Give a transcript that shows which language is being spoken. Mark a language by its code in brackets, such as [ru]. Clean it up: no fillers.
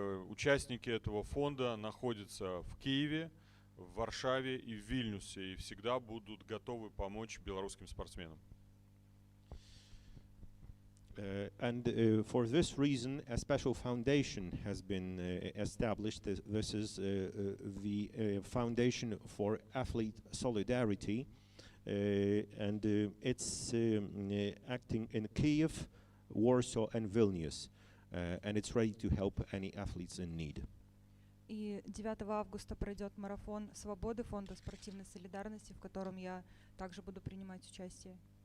[ru] Участники этого фонда находятся в Киеве, в Варшаве и в Вильнюсе и всегда будут готовы помочь белорусским спортсменам. [en] For this reason, a special foundation has been established. This is the Foundation for Athlete Solidarity, and it's acting in Kyiv, Warsaw, and Vilnius, and it's ready to help any athletes in need. [ru] И 9 августа пройдет марафон свободы Фонда спортивной солидарности, в котором я также буду принимать участие.